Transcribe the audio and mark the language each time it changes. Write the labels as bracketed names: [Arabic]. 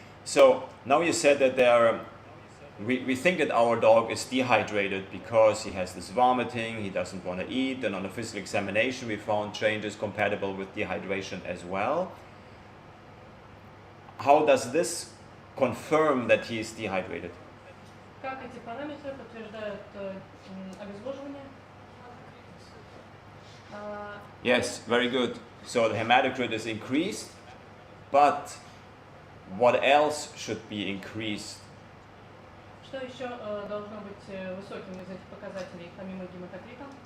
[English] So now you said that we think that our dog is dehydrated because he has this vomiting, he doesn't want to eat, and on a physical examination we found changes compatible with dehydration as well. How does this confirm that he is dehydrated? [Russian] Как эти параметры подтверждают обезвоживание? [English] Yes, very good. So the hematocrit is increased, but what else should be increased? [Russian] Что еще должно быть высоким из этих показателей, помимо гематокрита?